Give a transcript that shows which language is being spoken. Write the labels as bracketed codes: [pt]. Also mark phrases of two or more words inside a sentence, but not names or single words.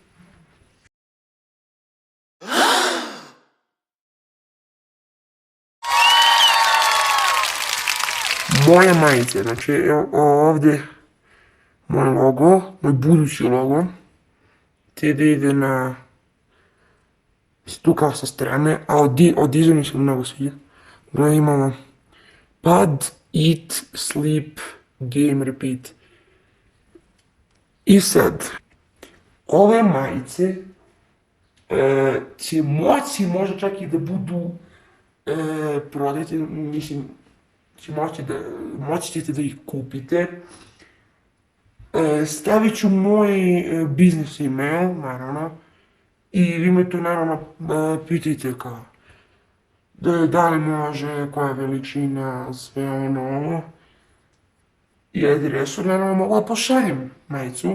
[bs] Moja majica, znači evo ovdje moj logo, moj budući logo, te da ide na tu kao sa strane, a od iza mi se mnogo sviđa. Gledaj, imamo pad, [en] eat, sleep, game, repeat. [bs] I sad, ove majice će moći možda čak i da budu prodate, mislim, moći ćete da ih kupite. Stavit ću moj biznis email, naravno, i vi me tu naravno pitajte kao da li može, koja je veličina, sve ono, i adresu, naravno mogu da pošaljem majicu.